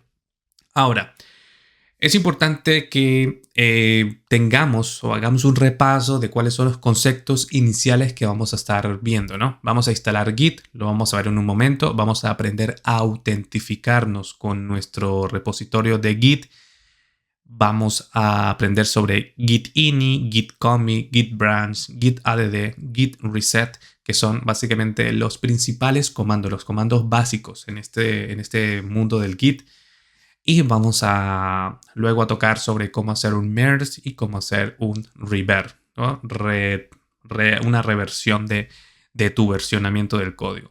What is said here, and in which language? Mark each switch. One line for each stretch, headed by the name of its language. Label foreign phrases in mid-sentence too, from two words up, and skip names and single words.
Spanish: Ahora, es importante que tengamos o hagamos un repaso de cuáles son los conceptos iniciales que vamos a estar viendo, ¿no? Vamos a instalar Git, lo vamos a ver en un momento, vamos a aprender a autentificarnos con nuestro repositorio de Git, vamos a aprender sobre Git ini, Git commit, Git branch, Git add, Git reset, que son básicamente los principales comandos, los comandos básicos en este mundo del Git. Y vamos a luego a tocar sobre cómo hacer un merge y cómo hacer un revert, ¿no? Una reversión de tu versionamiento del código.